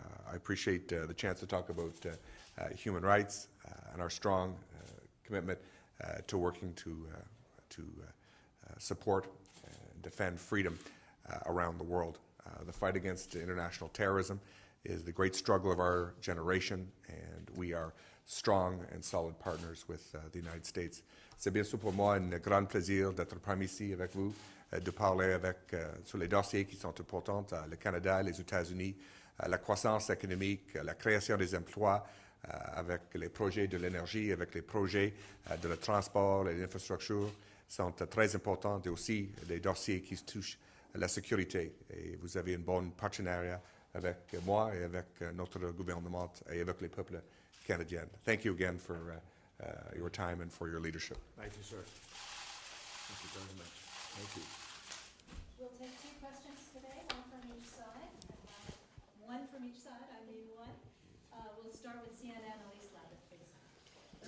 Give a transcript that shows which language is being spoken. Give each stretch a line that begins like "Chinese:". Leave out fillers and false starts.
English: I appreciate the chance to talk about human rights and our strong commitment to working to support and defend freedom around the world. The fight against international terrorism is the great struggle of our generation, and we are strong and solid partners with the United States.
French: C'est bien sûr pour moi un grand plaisir d'être parmi ici avec vous, de parler sur les dossiers qui sont importants, le Canada, les États-Unis, la croissance économique, la création des emplois, avec les projets de l'énergie, avec les projets de le transport et l'infrastructure sont très importants, et aussi des dossiers qui touchent à la sécurité. Et vous avez un bon partenariat avec moi et avec notre gouvernement et avec les peuples canadiens.
English: Thank you again for your time and for your leadership. Thank you, sir. Thank you very much. Thank you. We'll take two questions today, one from each side. One from each side, I need one. We'll start with CNN, Elise Lavin, please.